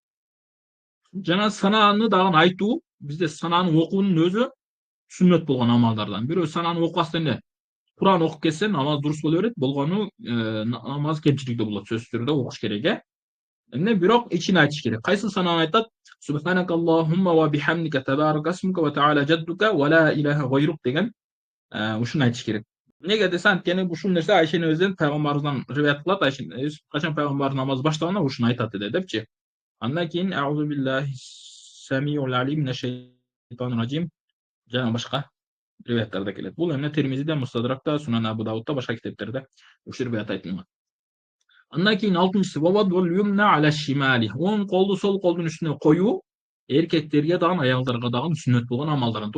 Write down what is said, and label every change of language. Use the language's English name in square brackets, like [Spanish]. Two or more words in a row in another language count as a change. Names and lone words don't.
[Kyrgyz] Жана сананы дагы айтуу, бизде сананы окуунун өзү сүннөт болгон амалдардан. Бирөө сананы окубастан эле Кур'ан окуп кетсе намаз дурус боло берет, болгону намаз кемчиликтүү болот. Сөзсүз түрдө окуш керек, Эмне бирок ичине айтыш керек. Кайсы сананы айтат? [Arabic] سبحانك اللهم وبحمدك تبارك اسمك وتعالى جدك ولا إله غيرك [Kyrgyz] деген ушуну айтыш керек. Неге десе анткени ушул нерсе Айша энебизден пайгамбарыбыздан риваят кылат. Айша качан пайгамбар намаз баштаганда ушуну айтат эле депчи. Андан кийин [Arabic] أعوذ بالله السميع العليم من الشيطان الرجيم [Kyrgyz] жана башка риваяттарда келет. Бул эмне Термизиде, Мустадракта, Сунан Абу Даудта, башка китептерде ушул риваят айтылган. Андан кийин алтынчысы [Arabic] ووضع اليمنى على الشمال. [Kyrgyz] Оң колду сол колдун үстүнө коюу эркектерге дагы аялдарга дагы сүннөт болгон амалдардан.